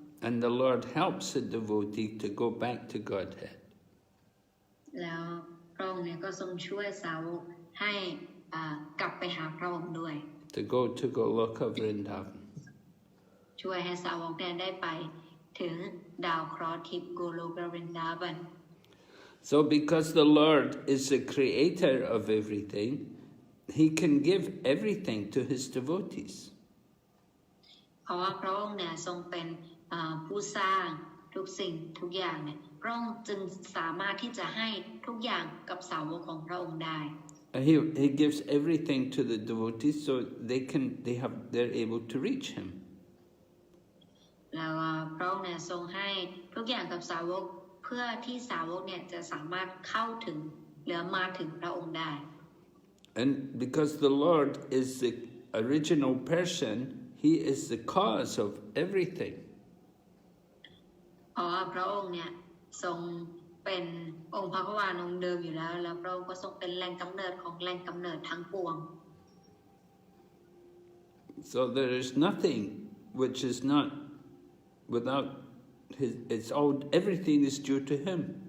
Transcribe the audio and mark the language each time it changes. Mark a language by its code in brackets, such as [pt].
[en] And the Lord helps the devotee to go back to Godhead. [th] แล้วพระองค์เนี่ยก็ทรงช่วยสาวกให้กลับไปหาพระองค์ด้วย [en] To go to Goloka Vrindavan. [th] ช่วยให้สาวกเนี่ยได้ไปถึงดาวเคราะห์ทิพย์โกโลกวรินดาบัน [en] So because the Lord is the creator of everything, he can give everything to his devotees. [th] เพราะว่าพระองค์เนี่ยทรงเป็นผู้สร้างทุกสิ่งทุกอย่างเนี่ยพระองค์จึงสามารถที่จะให้ทุกอย่างกับสาวกของพระองค์ได้ [en] He gives everything to the devotees so they're able to reach him. [th] แล้วพระองค์เนี่ยทรงให้ทุกอย่างกับสาวกเพื่อที่สาวกเนี่ยจะสามารถเข้าถึงหรือมาถึงพระองค์ได้ [en] And because the Lord is the original person, he is the cause of everything. [th] เพราะว่าพระองค์เนี่ยทรงเป็นองค์พระผู้ว่าองค์เดิมอยู่แล้วแล้วพระองค์ก็ทรงเป็นแหล่งกำเนิดของแหล่งกำเนิดทั้งปวง [en] So there is nothing which is not without his, everything is due to him.